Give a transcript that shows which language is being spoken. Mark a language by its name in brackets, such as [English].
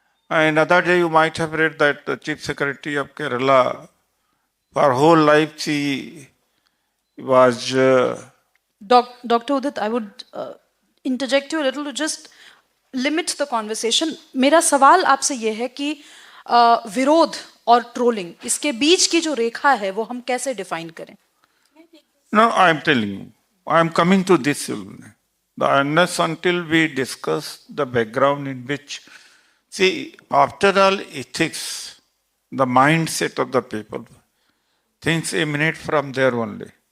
[English] And other day you might have read that the Chief Secretary of Kerala, for whole life she was Dr. Udit, I would interject you a little to just limit the conversation. [Hindi] मेरा सवाल आपसे ये है कि विरोध और trolling इसके बीच की जो रेखा है वो हम कैसे डिफाइन करें? [English] No, I am telling you, I am coming to this. Unless until we discuss the background in which, see, after all ethics, the mindset of the people, things emanate from there only.